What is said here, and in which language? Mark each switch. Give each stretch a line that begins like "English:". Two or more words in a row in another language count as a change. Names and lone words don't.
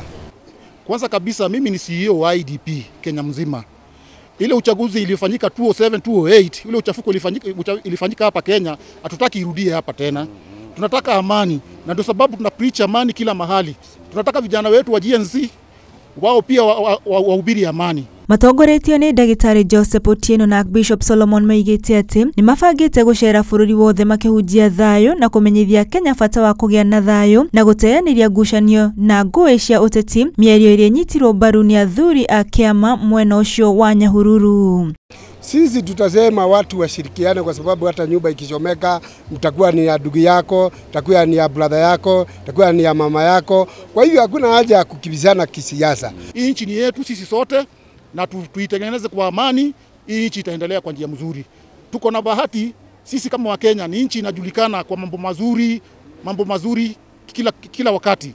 Swahili: Kwanza kabisa mimi ni CEO wa IDP Kenya mzima. Ile uchaguzi ilifanyika 2007 2008, ile uchafuko ilifanyika hapa Kenya, hatutaki irudie hapa tena. Tunataka amani, na ndio sababu tuna preach amani kila mahali. Tunataka vijana wetu wa GNC wao pia wahubiri amani.
Kikuyu: Matongoretio nĩ Ndagĩtarĩ Joseph Otieno na Bishop Solomon maigĩte atĩ nĩmabangĩte gũcera bũrũri wothe makĩhunjia thayo na kũmenyithia Kenya bata wa kũgĩa na thayo na gũteanĩria ngucanio na ngũĩ cia ũteti, mĩario ĩrĩa nyitirwo mbaru nĩ athuri a kĩama mwena ũcio wa Nyahururu.
Swahili: Sisi tutasema watu washirikiane, kwa sababu hata nyumba ikichomeka mtakuwa ni ya ndugu yako, itakuwa ni ya brother yako, itakuwa ni ya mama yako. Kwa hivyo hakuna haja ya kukimbizana kisiasa. Hii nchi ni yetu sisi sote na tuitengeneze kwa amani. Hii nchi itaendelea kwa njia mzuri. Tuko na bahati sisi kama Wakenya, ni nchi inajulikana kwa mambo mazuri kila wakati.